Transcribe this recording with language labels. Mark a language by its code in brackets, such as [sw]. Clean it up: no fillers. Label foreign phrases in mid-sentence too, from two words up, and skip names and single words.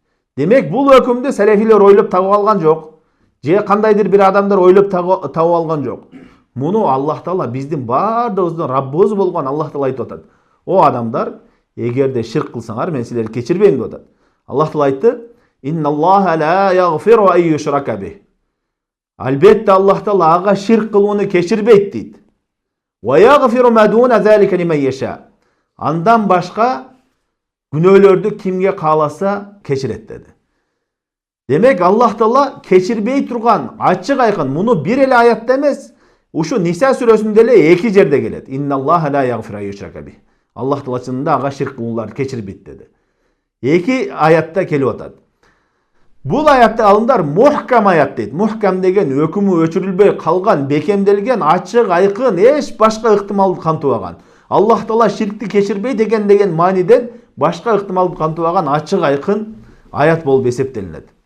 [ky] Демек бул өкүмдү салафилер ойлоп табып алган жок. Же кандайдыр бир адамдар ойлоп табып алган жок. Муну Аллах Таала биздин баардыгыбыздын Раббыбыз болгон Аллах Таала айтып атат. О адамдар, эгерде ширк кылсаңар, мен силерди кечирбейм деп атат. Аллах Таала айтты: [ar] "إن الله لا يغفر أن يشرك به." [ky] Албетте Аллах Таала ага ширк кылууну кечирбейт дейт. [ar] "ويغفر ما دون ذلك لمن يشاء." [ky] Андан башка күнөөлөрдү кимге кааласа кечирет деди. Демек Аллах Таала кечирбей турган ачык айкын, муну бир эле аятта эмес, ушу Ниса сүрөсүндө эле 2 жерде келет. [ar] إن الله لا يغفر أن يشرك به. [ky] Аллах Таала чынында ага ширк кылууларды кечирбейт деди. 2 аятта келип атат. Бул аятты алымдар мухкам аят дейт. Мухкам деген өкүмү өчүрүлбөй калган, бекемделген, ачык айкын, эч башка ыктымалды кантыбаган. Аллах Таала ширкти кечирбей деген мааниден башка ыктымалды кантыбаган ачык айкын аят болуп эсептелинет.